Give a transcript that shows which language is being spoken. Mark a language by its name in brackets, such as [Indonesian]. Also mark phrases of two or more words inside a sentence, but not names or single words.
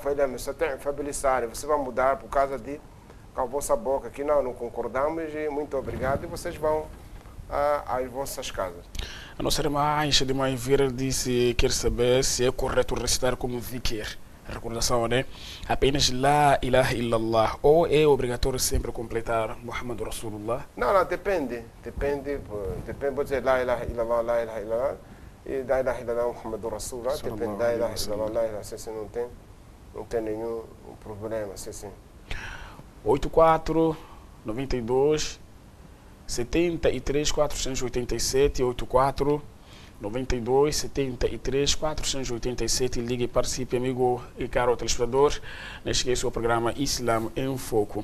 [Portuguese] Falei, mas você tem fabilizar, você vai mudar por causa de com a vossa boca, que não concordamos, e muito obrigado, e vocês vão às vossas casas. A nossa irmã Aisha de Maivira disse, quer saber se é correto recitar como zikr. Recordação, né? Apenas [Arabic] لا إله إلا الله, [Portuguese] ou é obrigatório sempre completar [Arabic] محمد رسول الله? [Portuguese] Não, depende, pode dizer [Arabic] لا إله إلا الله، لا إله إلا الله، e لا إله إلا الله، محمد رسول الله، depende، لا إله إلا الله، لا إله, [Portuguese] assim, não tem nenhum problema, assim. 84 92 73 487 84 92 73 487. Ligue e participe, amigo e caro telespectador. Não esqueça o programa Islam em Foco.